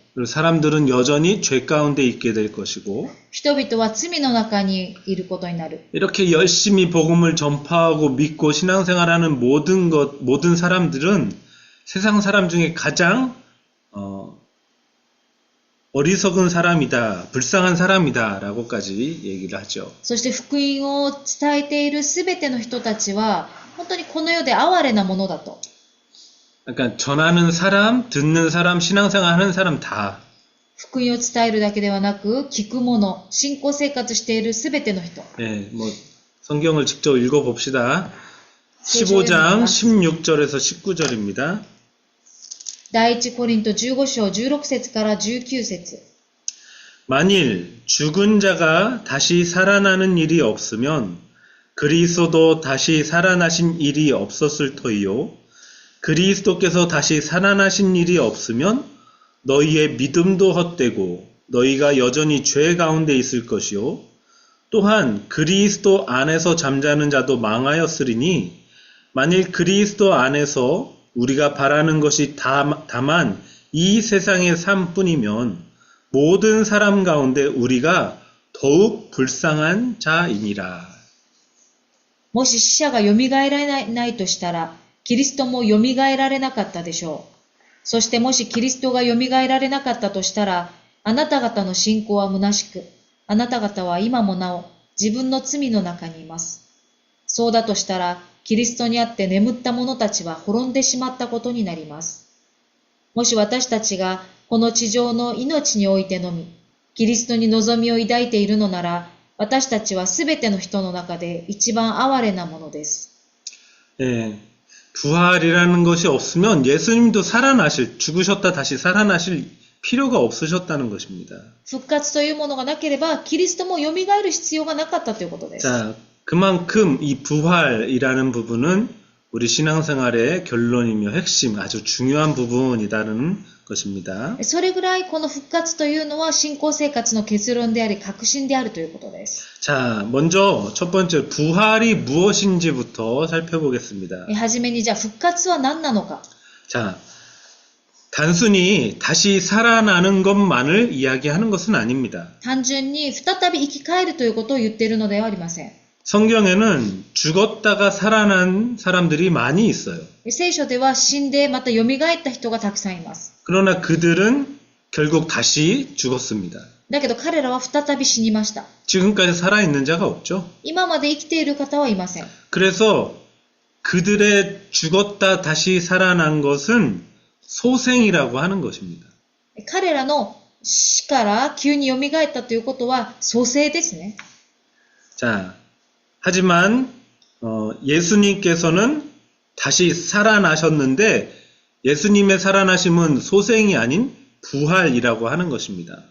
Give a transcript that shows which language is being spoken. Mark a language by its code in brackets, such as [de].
[ko] 그리고 사람들은 여전히 죄 가운데 있게 될 것이고 [ja] 人々は罪の中にいることになる。 [ko] 이렇게 열심히 복음을 전파하고 믿고 신앙생활하는 모든 사람들은 세상 사람 중에 가장 어리석은 사람이다, 불쌍한 사람이다라고까지 얘기를 하죠. [ja] そして福音を伝えているすべての人たちは本当にこの世で哀れなものだと。 [ko] 그러니까 전하는 사람, 듣는 사람, 신앙생활하는 사람 다 [ja] 福音を伝えるだけではなく、聞く者、信仰生活しているすべての人。 [ko] 네, 뭐 성경을 직접 읽어봅시다. 15장 16절에서 19절입니다. [ja] 第一コリント15章16節から19節。 [ko] 만일 죽은 자가 다시 살아나는 일이 없으면 그리스도도 다시 살아나신 일이 없었을 터이요. 그리스도께서 다시 살아나신 일이 없으면 너희의 믿음도 헛되고 너희가 여전히 죄 가운데 있을 것이요. 또한 그리스도 안에서 잠자는 자도 망하였으리니 만일 그리스도 안에서 우리가 바라는 것이 다만 이 세상의 삶뿐이면 모든 사람 가운데 우리가 더욱 불쌍한 자이니라. [ja] もし死者がよみがえられないとしたら、キリストもよみがえられなかったでしょう。そしてもしキリストがよみがえられなかったとしたら、あなた方の信仰は虚しく、あなた方は今もなお自分の罪の中にいます。そうだとしたら、キリストにあって眠った者たちは滅んでしまったことになります。もし私たちがこの地上の命においてのみ、キリストに望みを抱いているのなら、私たちはすべての人の中で一番哀れなものです。 [ko] 예, 부활이라는 것이 없으면 예수님도 죽으셨다 다시 살아나실 필요가 없으셨다는 것입니다. [ja] 復活というものがなければ、キリストも蘇る必要がなかったということです。 [ko] 자, 그만큼 이 부활이라는 부분은 우리 신앙생활의 결론이며 핵심, 아주 중요한 부분이라는 것입니다. [ja] それぐらいこの復活というのは信仰生活の結論であり、確信であるということです。 [ko] 자, 먼저 첫 번째 부활이 무엇인지부터 살펴보겠습니다. [ja] はじめにじゃあ復活は何なのか。 [ko] 자, 단순히 다시 살아나는 것만을 이야기하는 것은 아닙니다. [ja] 単純に再び生き返るということを言っているのではありません。 [ko] 성경에는 죽었다가 살아난 사람들이 많이 있어요. [ja] 聖書では死んでまた蘇った人がたくさんいます。 [ko] 그러나 그들은 결국 다시 죽었습니다. [ja] だけど彼らは再び死にました。 [ko] 지금까지 살아있는 자가 없죠. [ja] 今まで生きている方はいません。 [ko] 그래서 그들의 죽었다 다시 살아난 것은 소생이라고 하는 것입니다. [ja] 彼らの死から急に蘇ったということは蘇生ですね。 [ko] 자, 하지만 예수님께서는 다시 살아나셨는데 예수님의 살아나심은 소생이 아닌 부활이라고 하는 것입니다.